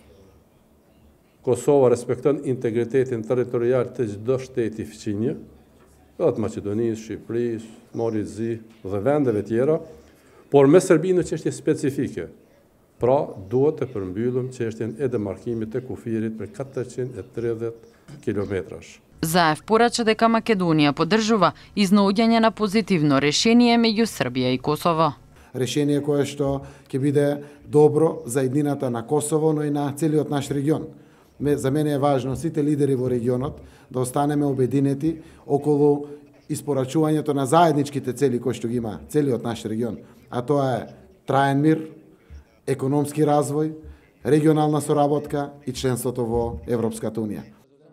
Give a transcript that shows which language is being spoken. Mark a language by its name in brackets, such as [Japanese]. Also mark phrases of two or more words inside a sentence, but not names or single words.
[Albanian] Kosova respekton integritetin territorial të çdo shteti fqinje, të Maqedonisë, Shqipërisë, Mali Zi dhe vendeve tjera, por me Serbinë në çështje specifike. Pra, duhet të përmbyllëm çështjen e demarkimit të kufirit për 430 kilometrash. [Macedonian] Заев порача дека Македонија поддржува изнаоѓање на позитивно решение меѓу Србија и Косово. Решение кое што ќе биде добро за еднината на Косово, но и на целиот наш регион. За мене е важно сите лидери во регионот да останеме обединети околу испорачувањето на заедничките цели кои што ги има целиот наш регион, а тоа е траен мир, економски развој, регионална соработка и членството во Европската унија.